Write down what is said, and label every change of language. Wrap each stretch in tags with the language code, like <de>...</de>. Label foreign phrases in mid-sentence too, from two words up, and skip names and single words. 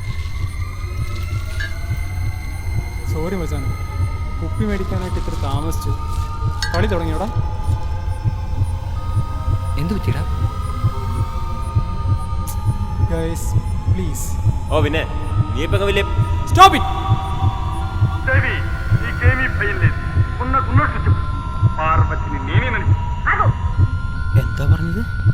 <ml>സോറി മച്ചാനെ, കുപ്പി മേടിക്കാനായിട്ട് ഇത്ര താമസിച്ചു. കളി തുടങ്ങിയോടാ? എന്തു പറ്റിയടാ?</ml> <en>guys please.</en> <ml>ഓ പിന്നെ നീ ഇപ്പൊ വലിയ</ml> <en>stop it.</en> <te>దేవి నీకేమీ భయం లేదు. ఉన్నట్టు చెప్పు. పార్వతిని నేనే నడిచి.</te> <ml>എന്താ പറഞ്ഞത്?</ml>